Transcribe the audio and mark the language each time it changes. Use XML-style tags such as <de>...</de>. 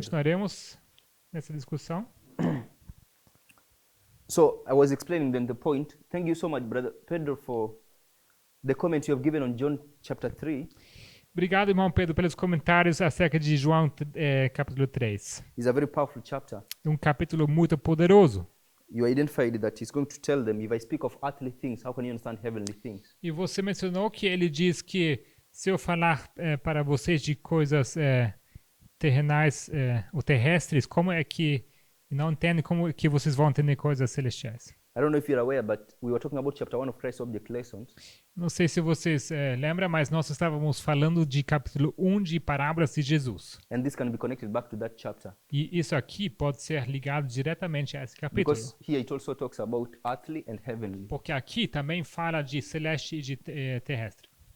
<pt>continuaremos nessa discussão.</pt> <en>So I was explaining then the point. Thank you so much, Brother Pedro, for the comment you have given on John chapter 3.</en> <pt>Obrigado, irmão Pedro, pelos comentários acerca de João capítulo 3.</pt> <en>It's a very powerful chapter.</en> <pt>É um capítulo muito poderoso.</pt> <en>You identified that he's going to tell them, if I speak of earthly things, how can you understand heavenly things?</en> <pt>E você mencionou que ele diz que se eu falar para vocês de coisas terrenais ou terrestres, como é que não entendem como que vocês vão entender coisas celestiais?</pt> <en>I don't know if you're aware, but we were talking about chapter 1 of Christ's Object Lessons.</en> <pt>Não sei se vocês lembram, mas nós estávamos falando de capítulo 1 de Parábolas de Jesus.</pt> <en>And this can be connected back to that chapter.</en> <pt>E isso aqui pode ser ligado diretamente a esse capítulo.</pt> <en>Because here it also talks about earthly and heavenly.</en> <pt>Porque aqui também fala de celeste e de terrestre.</pt>